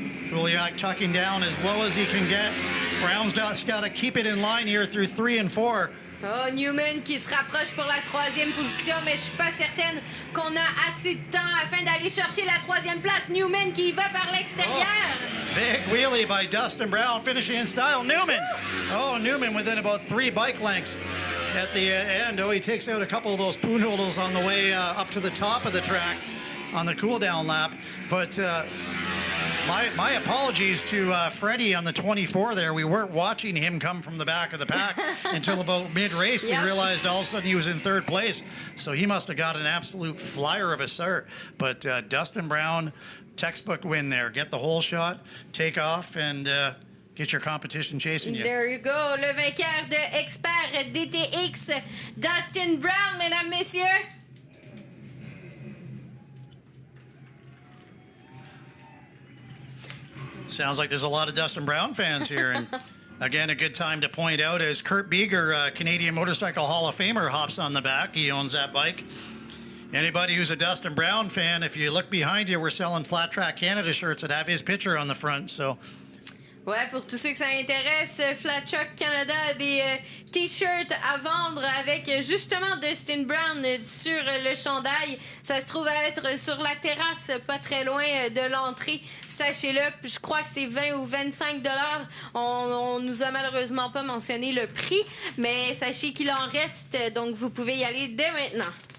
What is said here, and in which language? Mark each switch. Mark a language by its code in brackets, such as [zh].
[en] Pouliot tucking down as low as he can get. Brown's just got to keep it in line here through 3 and 4. [fr] Oh, Newman qui se rapproche pour la 3e position, mais je suis pas certaine qu'on a assez de temps afin d'aller chercher la 3e place. Newman qui y va par l'extérieur. [en] Oh, big wheelie by Dustin Brown, finishing in style. Newman! Oh, Newman within about 3 bike lengths at the end. Oh, he takes out a couple of those poo noodles on the way up to the top of the track on the cool-down lap. But my apologies to Freddie on the 24 there. We weren't watching him come from the back of the pack until about mid-race. Yep. We realized all of a sudden he was in 3rd place. So he must have got an absolute flyer of a start. But Dustin Brown, textbook win there. Get the whole shot, take off, and get your competition chasing you. There you go. [fr] Le vainqueur de Expert DTX, Dustin Brown, mesdames, messieurs. [en] Sounds like there's a lot of Dustin Brown fans here. And again, a good time to point out as Kurt Beeger, Canadian Motorcycle Hall of Famer, hops on the back. He owns that bike. Anybody who's a Dustin Brown fan, if you look behind you, we're selling Flat Track Canada shirts that have his picture on the front. So [fr] Ouais, pour tous ceux que ça intéresse, Flat Truck Canada a des t-shirts à vendre avec justement Dustin Brown sur le chandail. Ça se trouve à être sur la terrasse, pas très loin de l'entrée. Sachez-le, je crois que c'est 20 ou 25 $. On nous a malheureusement pas mentionné le prix, mais sachez qu'il en reste, donc vous pouvez y aller dès maintenant.